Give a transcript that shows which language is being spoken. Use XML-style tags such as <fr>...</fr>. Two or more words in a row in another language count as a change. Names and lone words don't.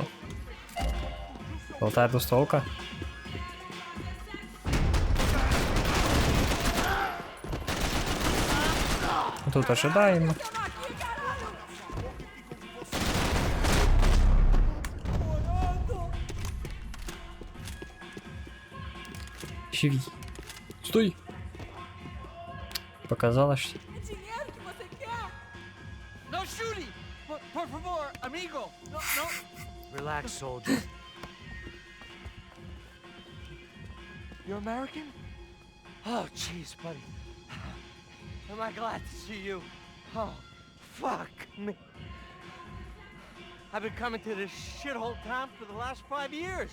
<ru>Золотая двустволка. Тут ожидаемо. Живи. Стой. Показалось, что...</ru> <en>No shooting!</en> <es>Por favor, amigo!</es> <en>No, no! Relax, soldier. You're American? Oh, jeez, buddy. Am I glad to see you? Oh, fuck me. I've been coming to this shithole town for the last 5 years.</en>